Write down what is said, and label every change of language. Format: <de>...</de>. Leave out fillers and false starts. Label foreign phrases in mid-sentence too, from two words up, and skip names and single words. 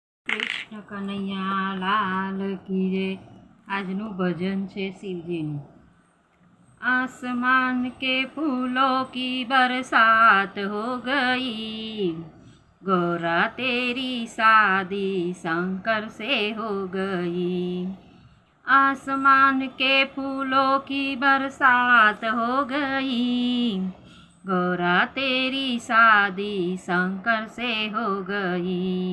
<hi>कृष्ण कनैया लाल की जय।</hi> <gu>આજનું ભજન છે શિવજીનું।</gu> <hi>आसमान के फूलों की बरसात हो गई, गौरा तेरी शादी शंकर से हो गई। आसमान के फूलों की बरसात हो गई, गौरा तेरी शादी शंकर से हो गई।</hi>